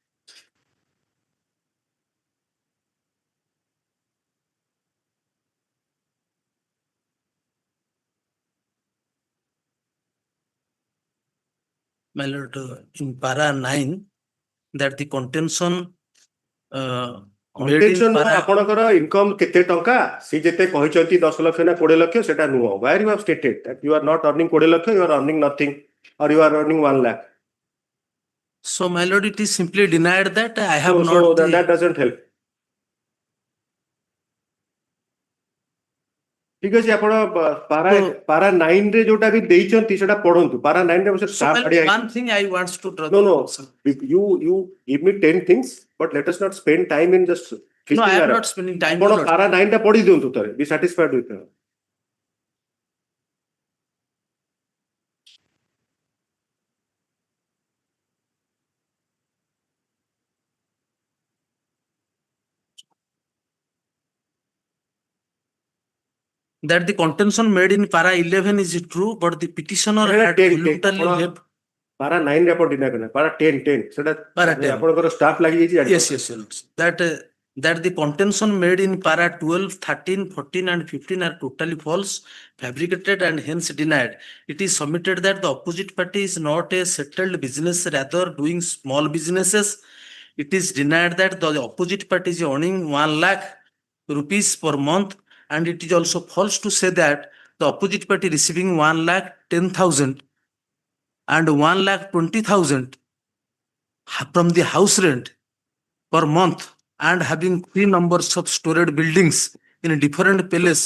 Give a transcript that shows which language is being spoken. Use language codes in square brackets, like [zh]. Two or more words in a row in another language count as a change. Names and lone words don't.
[en] my lord, in para 9, that the contention made in Contention para, [or] ଆପଣଙ୍କର income କେତେ ଟଙ୍କା ସେ ଯେତେ କହିଛନ୍ତି 10 ଲକ୍ଷ ନା 20 ଲକ୍ଷ ସେଟା ନୁହଁ. [en] Where you have stated that you are not earning 20 ଲକ୍ଷ, you are earning nothing or you are earning 1 lakh. so my lord, it is simply denied that I have So not. that doesn't help. [or] ठीक ଅଛି ଆପଣ ପାରା 9 ରେ ଯୋଉଟା ବି ଦେଇଛନ୍ତି ସେଟା ପଢନ୍ତୁ. ପାରା 9 ରେ [en] So my lord, one thing I want to draw. No. You give me 10 things, but let us not spend time in just. No, I am not spending time. [or] ଆପଣ ପାରା 9 ଟା ପଢି ଦିଅନ୍ତୁ ଥରେ. [en] Be satisfied with it. That the contention made in para 11 is true, but the petitioner had voluntarily left. [or] ପାରା 9 ରେ ଆପଣ deny କଲେ. ପାରା 10 ସେଟା [en] Para 10. [or] ଆପଣଙ୍କର staff ଲାଗି ଯାଇଛି. [en] Yes. That the contention made in para 12, 13, 14 and 15 are totally false, fabricated and hence denied. It is submitted that the opposite party is not a settled business, rather doing small businesses. It is denied that the opposite party is earning 1 lakh rupees per month, and it is also false to say that the opposite party receiving 1,10,000 and 1,20,000 from the house rent per month and having 3 numbers of storage buildings in a different place.